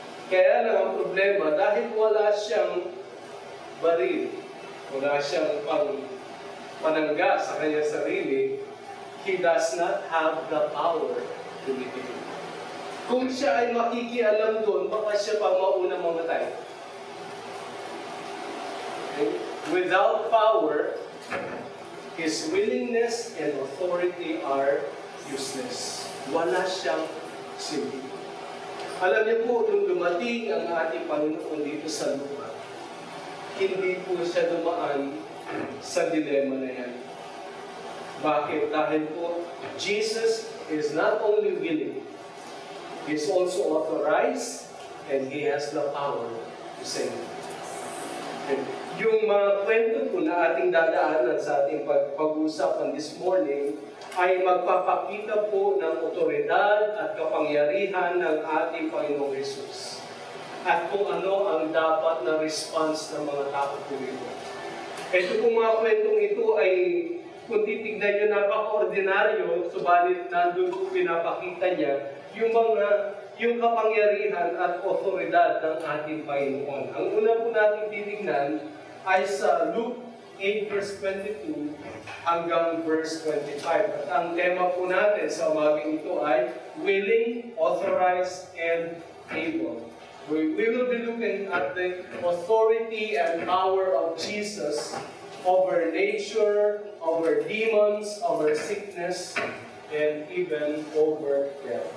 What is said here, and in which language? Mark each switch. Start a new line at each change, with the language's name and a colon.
Filipino: Kaya lang ang problema, dahil wala siyang baril, wala siyang panangga sa kanyang sarili,
English: he does not have the power to mitigate.
Filipino: Kung siya ay makikialam doon, baka siya pa mauna mamatay. Okay?
English: Without power, his willingness and authority are useless.
Filipino: Wala siyang silbi. Alam niyo po, nung dumating ang ating Panginoon dito sa lupa, hindi po siya dumaan sa dilema na yan. Bakit? Dahil po,
English: Jesus is not only willing, He is also authorized, and He has the power to save.
Filipino: Yung mga kwento po na ating dadaanan sa ating pag-uusapan this morning ay magpapakita po ng otoridad at kapangyarihan ng ating Panginoong Jesus. At kung ano ang dapat na response ng mga tao po ito. Ito pong mga kwentong ito ay, kung titignan nyo, napaka-ordinaryo, subalit nandun po pinapakita niya yung kapangyarihan at otoridad ng ating Panginoon. Ang una po natin titignan ay sa Luke 8 verse 22 hanggang verse 25. At ang tema po natin sa umagang ito ay
English: willing, authorized, and able. We will be looking at the authority and power of Jesus over nature, over demons, over sickness, and even over death.